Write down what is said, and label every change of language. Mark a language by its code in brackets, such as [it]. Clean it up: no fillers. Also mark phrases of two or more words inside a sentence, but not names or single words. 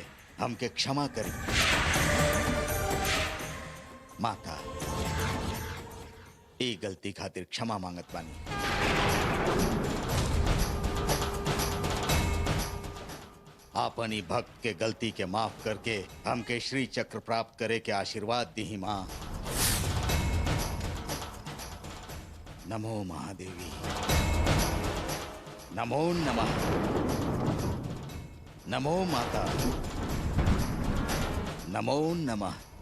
[bho] हमके क्षमा करी माता। ई गलती खातिर क्षमा मांगत बानी। आपन ही भक्त के गलती के माफ करके हमके श्री चक्र प्राप्त करे के आशीर्वाद दी माँ। [sa] नमो महादेवी। नमो नमः। नमो माता। नमो नमः।